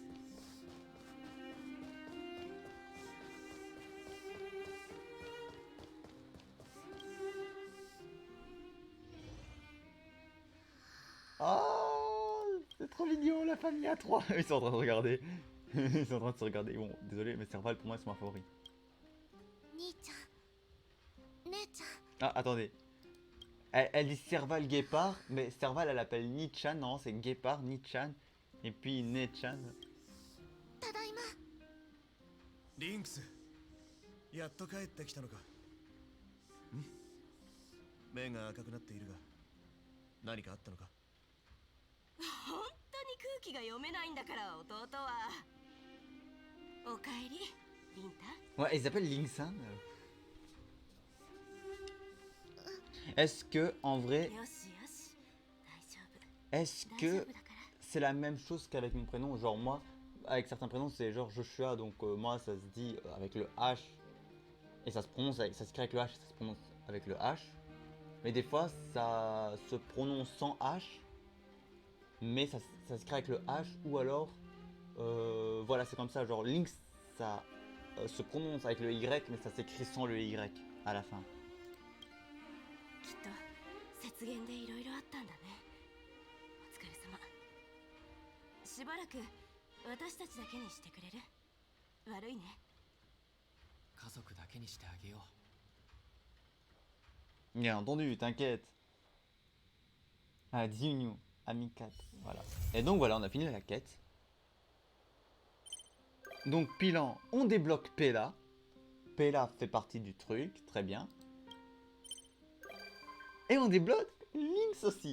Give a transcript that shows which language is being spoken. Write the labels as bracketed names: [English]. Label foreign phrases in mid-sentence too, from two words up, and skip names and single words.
[French] Oh, c'est trop mignon, la famille à 3. Ils sont en train de regarder. Ils sont en train de se regarder. Bon, désolé, mais Serval pour moi c'est ma favori. [Japanese] 兄ちゃん姉ちゃん [French] Ah, attendez. Elle dit Serval Guépard, mais Serval elle appelle Nichan. Non, c'est Guépard, Nichan. Et puis Nechan. [Japanese] ただいま。リンクス、やっと帰ってきたのか。ん？目が赤くなっているが、何かあったのか？本当に空気が読めないんだから弟は。おかえりリンタ。 [French] Ouais, ils s'appellent Lingsan. Est-ce que, en vrai, [Japanese] よしよし大丈夫 [French] est-ce [Japanese] 大丈 [French] que [Japanese] 夫だから。 [French] c'est la même chose qu'avec mon prénom? Genre moi, avec certains prénoms c'est genre Joshua, donc moi ça se dit avec le H et ça se prononce, ça s'écrit avec le H et ça se prononce avec le H. Mais des fois ça se prononce sans H, mais ça s'écrit avec le H ou alors voilà c'est comme ça, genre Link ça se prononce avec le Y mais ça s'écrit sans le Y à la fin. [Japanese] きっと雪原でいろいろあったんだね。お疲れ様。しばらく私たちだけにしてくれる？悪いね。家族だけにしてあげよう。 [French] Bien entendu, t'inquiète. Ah, Diunu, ami 4, voilà. Et donc voilà, on a fini la quête. Donc Pilan, on débloque Pela. Pela fait partie du truc, très bien. Et on débloque Lynx aussi.